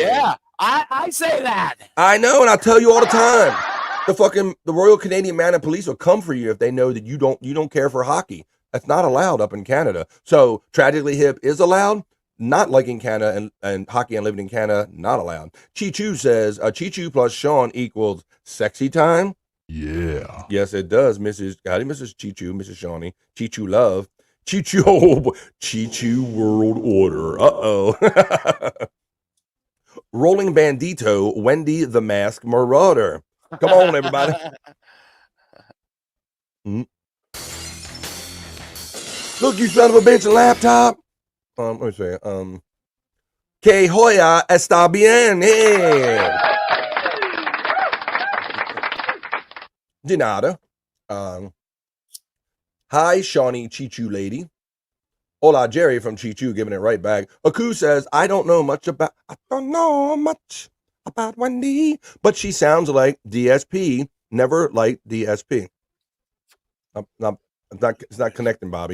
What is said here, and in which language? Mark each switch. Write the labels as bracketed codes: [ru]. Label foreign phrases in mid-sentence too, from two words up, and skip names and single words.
[en] Yeah, I say that. I know, and I tell you all the time. The Royal Canadian Mounted Police will come for you if they know that you don't care for hockey. That's not allowed up in Canada. So Tragically Hip is allowed, not like in Canada, and hockey and living in Canada, not allowed. Chi-Chu says, Chi-Chu plus Sean equals sexy time. Yeah. Yes, it does, Mrs. Chi-Chu, Mrs. Shawnee. Chi-Chu love. Chi-Chu, Chi-Chu world order. Uh-oh. Rolling Bandito, Wendy the Masked Marauder. Come on, everybody. Look, you son of a bitch, laptop. Let me say, [es] Que Hoya está bien. Hey. De nada. [en] Hi, Shawnee Chi-Chu lady. Hola, Jerry from Chi-Chu, giving it right back. Aku says, I don't know much about Wendy, but she sounds like DSP. Never liked DSP. It's not connecting, Bobby.